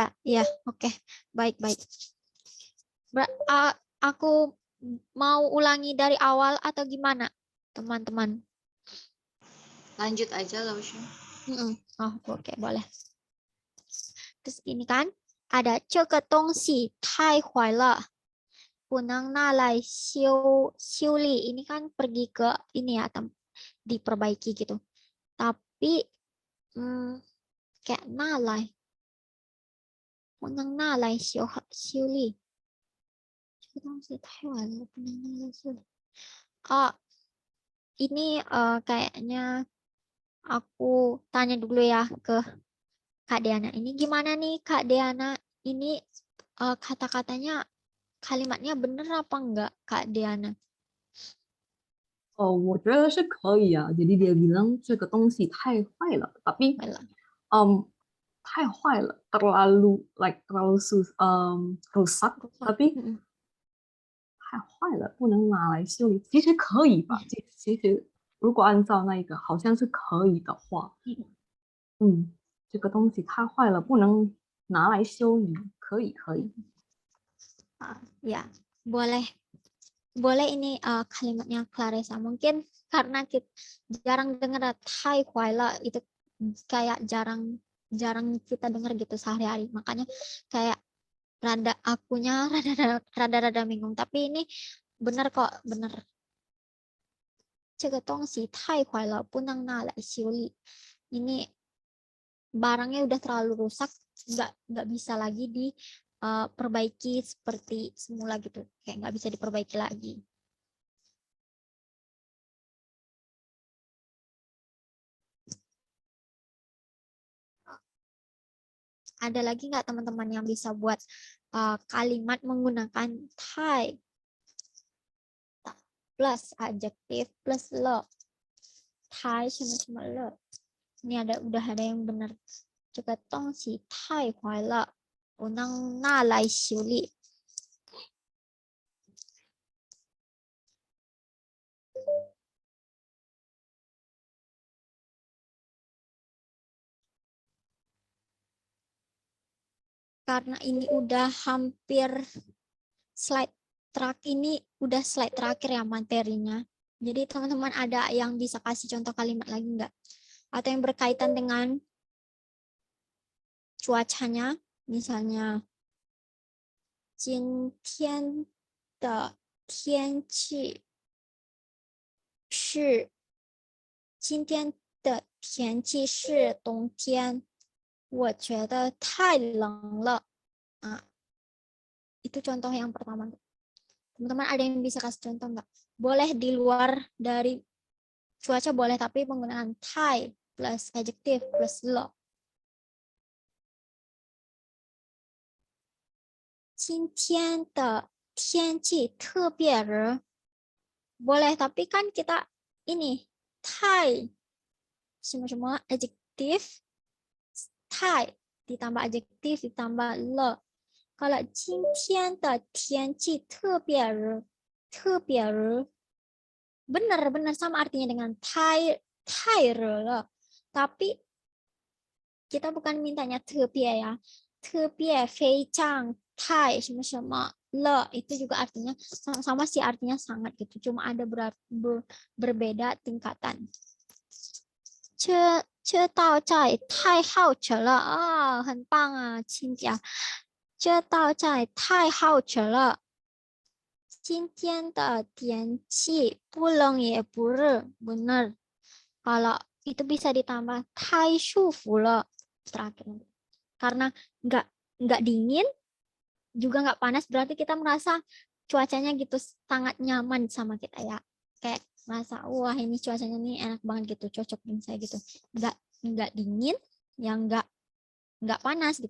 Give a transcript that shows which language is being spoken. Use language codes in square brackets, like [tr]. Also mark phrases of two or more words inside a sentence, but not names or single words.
[id] Iya, oke. Baik. Aku mau ulangi dari awal atau gimana, teman-teman? Lanjut aja, Laushan. Oh, oke, boleh. Terus ini kan ada [zh] 这个东西太坏了，不能拿来修理. [id] Ini kan pergi ke ini ya, diperbaiki gitu. Tapi kayak [zh] 拿来，不能拿来修理。这个东西太坏了，不能拿来修理。 [id] Ini kayaknya aku tanya dulu ya ke Kak Diana. Ini gimana nih Kak Diana? Ini kata-katanya, kalimatnya bener apa enggak Kak Diana? [zh] 我觉得是可以啊。 [id] Jadi dia bilang [zh] 这个东西太坏了，tapi 太坏了 ， [id] terlalu rusak, tapi [zh] 太坏了，不能拿来修理。其实可以吧？其实如果按照那个好像是可以的话，这个东西太坏了，不能拿来修理。可以。 [id] Ya, boleh ini kalimatnya Clarissa. Mungkin karena kita jarang dengar Thai Huayla, itu kayak jarang kita dengar gitu sehari-hari. Makanya kayak akunya rada bingung. Tapi ini benar kok, benar. [zh] 这个东西太坏了，不能拿来修理. [id] Ini barangnya udah terlalu rusak, nggak bisa lagi diperbaiki seperti semula gitu, kayak nggak bisa diperbaiki lagi. Ada lagi nggak teman-teman yang bisa buat kalimat menggunakan Thai plus adjektif plus lo? Thai cuma lo. Ini udah ada yang benar. [zh] 这个东西太坏了，不能拿来修理。 [id] Karena ini udah hampir slide terakhir ya materinya. Jadi teman-teman ada yang bisa kasih contoh kalimat lagi nggak? Atau yang berkaitan dengan cuacanya, misalnya [zh] 今天的天气是冬天，我觉得太冷了。 [id] Itu contoh yang pertama. Teman-teman ada yang bisa kasih contoh nggak? Boleh di luar dari cuaca boleh, tapi penggunaan Thai plus adjective plus lo. [zh] 今天的天气特别热. [id] Boleh, tapi kan kita ini Thai semua adjektif, tai ditambah adjektif ditambah le. [zh] Kalau 今天的天气特别热，特别热 [id] benar sama artinya dengan [zh] 太热了. [id] Tapi kita bukan mintanya 特别 ya. [zh] 特别非常太什么什么了 [id] itu juga artinya sama sih, artinya sangat gitu. Cuma ada berbeda tingkatan. [zh] 这道菜太好吃了啊，很棒啊，亲家。这道菜太好吃了。今天的天气不冷也不热，benar. [id] Kalau itu bisa ditambah [zh] 太舒服了 [id] terakhir. Karena nggak dingin juga nggak panas, berarti kita merasa cuacanya gitu sangat nyaman sama kita ya. Kayak merasa wah ini cuacanya nih enak banget gitu, cocok dengan saya gitu. Nggak dingin, yang nggak panas gitu.